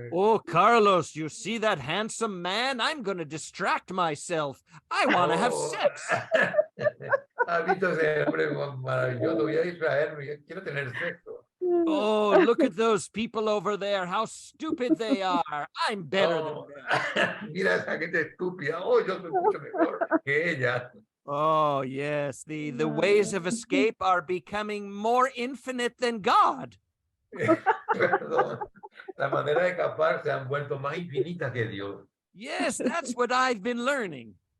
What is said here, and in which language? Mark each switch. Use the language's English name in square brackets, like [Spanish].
[English] Oh, Carlos, you see that handsome man? I'm going to distract myself. I want to have sex. [Spanish] ¿Has visto ese hombre maravilloso? Voy a distraerme, yo quiero tener sexo. [English] Oh, look at those people over there. How stupid they are. I'm better than Oh, them. [Spanish] mira esa gente estúpida. Oh, yo soy mucho mejor que ella. [English] Oh, yes. The ways of escape are becoming more infinite than God. [Spanish] Perdón. La manera de escapar se han vuelto más infinitas que Dios. [English] Yes, that's what I've been learning.